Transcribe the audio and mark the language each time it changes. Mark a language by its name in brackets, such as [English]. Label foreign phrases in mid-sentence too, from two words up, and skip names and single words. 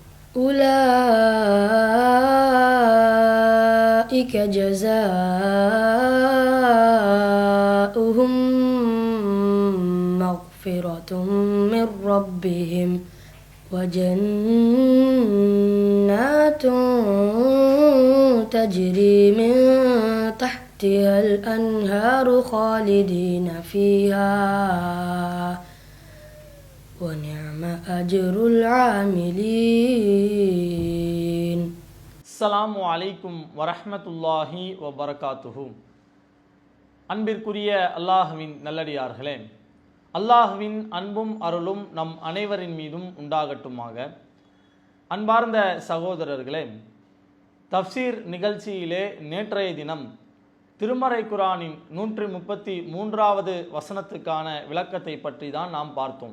[Arabic] أولئك جزاؤهم مغفرة من ربهم وجنات تجري من تحتها الأنهار خالدين فيها ونعم أجر العاملين. السلام عليكم ورحمة الله وبركاته. [Tamil] அன்பிற்குரிய அல்லாஹ்வின் நல்லடியார்களே, அல்லாஹ்வின் அன்பும் அருளும் நம் அனைவரின் மீதும் உண்டாகட்டுமாக. அன்பார்ந்த சகோதரர்களே, தஃப்சீர் நிகழ்ச்சியிலே நேற்றைய தினம் திருமறை குரானின் 133வது வசனத்துக்கான விளக்கத்தை பற்றி தான் நாம் பார்த்தோம்.